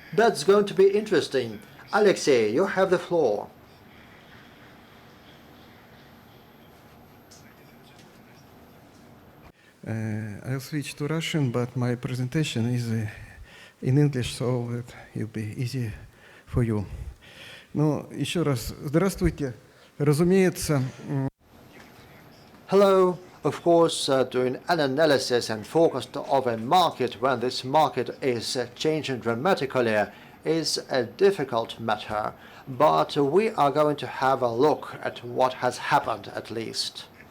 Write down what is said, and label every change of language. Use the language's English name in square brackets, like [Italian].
[English] That's going to be interesting. Alexei, you have the floor. I'll switch to Russian, but my presentation is in English, so it will be easy for you. [Russian] Ну, еще раз, здравствуйте. Разумеется, [English] Hello. Of course, doing an analysis and forecast of a market when this market is changing dramatically is a difficult matter, but we are going to have a look at what has happened at least.